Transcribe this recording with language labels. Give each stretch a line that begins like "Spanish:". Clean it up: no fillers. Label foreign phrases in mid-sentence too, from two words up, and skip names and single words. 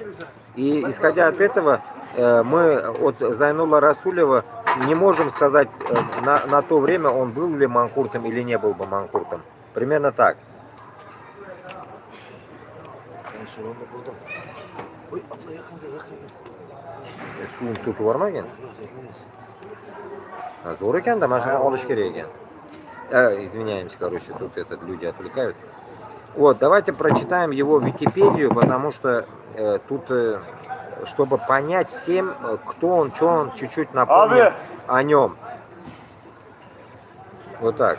Russian: И исходя от этого, мы от Зайнулла Расулева не можем сказать на то время, он был ли манкуртом или не был бы манкуртом. Примерно так.
Uzbek: Суын turtib borma ekan. Zo'r ekan-da, mana shuni olish kerak ekan.
Russian: Извиняемся, короче, тут люди отвлекают. Вот, давайте прочитаем его Википедию, потому что тут, чтобы понять всем, кто он, что он, чуть-чуть напомнить о нем. Вот так.